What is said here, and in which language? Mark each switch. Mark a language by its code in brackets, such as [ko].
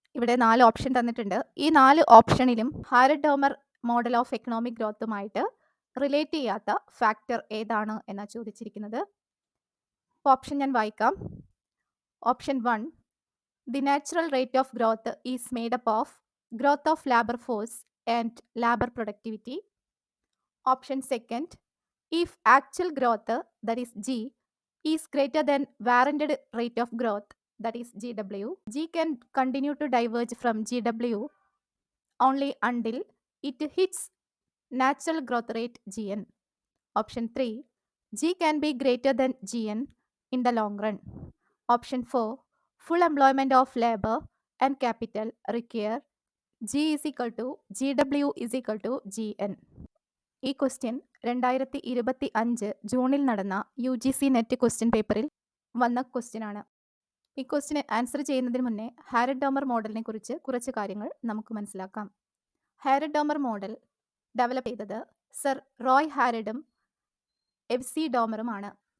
[ml] ഇവിടെ 4 ഓപ്ഷൻ തന്നിട്ടുണ്ട്. ഈ 4 ഓപ്ഷനിലും ഹാരഡ്-ഡോമർ മോഡൽ ഓഫ് എക്കണോമിക് ഗ്രോത്തുമായിട്ട് റിലേറ്റ് ചെയ്യാത്ത ഫാക്ടർ ഏതാണ് എന്നാണ് ചോദിച്ചിരിക്കുന്നത്. ഓപ്ഷൻ ഞാൻ വായിക്കാം. [en] Option 1, the natural rate of growth is made up of growth of labour force and labour productivity. Option 2, if actual growth, that is G, is greater than warranted rate of growth, that is GW, G can continue to diverge from GW only until it hits natural growth rate GN. Option 3, G can be greater than GN in the long run. Option 4, full employment of labor and capital require G is equal to GW is equal to GN. [ml] ഈ question 2025 ജൂണിൽ നടന്ന UGC net question പേപ്പറിൽ വന്ന question ആണ്. ഈ question answer ചെയ്യുന്നതിന് മുന്നേ ഹാരഡ്-ഡോമർ മോഡലിനെ കുറിച്ച് കുറച്ച് കാര്യങ്ങൾ നമുക്ക് മനസ്സിലാക്കാം. ഹാരഡ്-ഡോമർ മോഡൽ ഡെവലപ്പ് ചെയ്തത് സർ റോയ് ഹാരഡും FC ഡോമറുമാണ്.